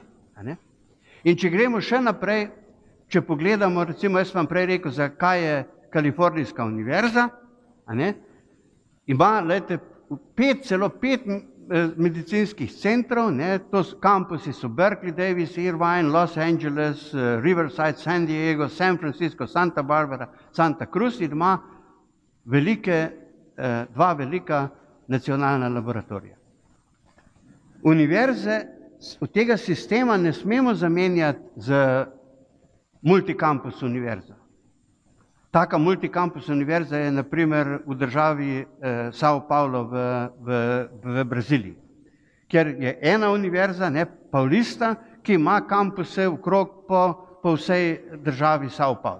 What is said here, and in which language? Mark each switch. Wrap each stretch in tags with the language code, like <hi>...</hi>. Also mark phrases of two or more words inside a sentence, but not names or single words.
<sl>In če gremo še naprej, če pogledamo, recimo jaz vam prej rekel, zakaj je Kalifornijska univerza, ima, celo 5 medicinskih centrov, to kampusi so Berkeley, Davis, Irvine, Los Angeles, Riverside, San Diego, San Francisco, Santa Barbara, Santa Cruz in ima 2 velika nacionalna laboratorija. Univerze od tega sistema ne smemo zamenjati z multikampus univerzo. Taka multikampus univerza je naprimer v državi Sao Paulo v Braziliji, kjer je ena univerza, Paulista, ki ima kampuse okrog po vsej državi Sao Paulo.</sl>